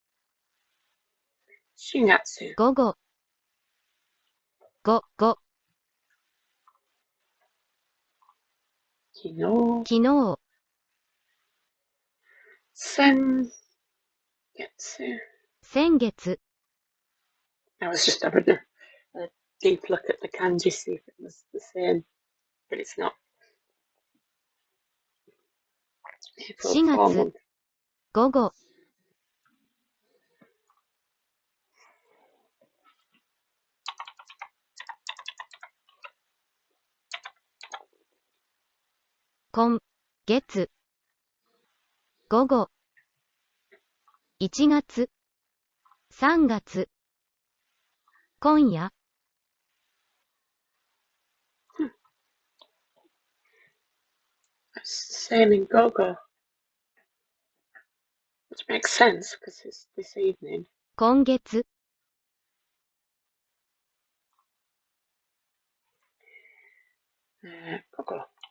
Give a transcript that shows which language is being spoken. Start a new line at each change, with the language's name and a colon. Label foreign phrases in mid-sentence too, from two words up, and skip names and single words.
Japanese: 4 月。午後、午後、昨日。昨日、先月。先月、
English: I was just having a deep look at the kanji, see if it was the same, but it's not. April 4 4
Japanese: 月、
English: month.
Japanese: 午後、今月、午後、1月、3月、今夜、
English: It's the same in Gogo, which makes sense because it's this evening.
Japanese: 今月、 Gogo.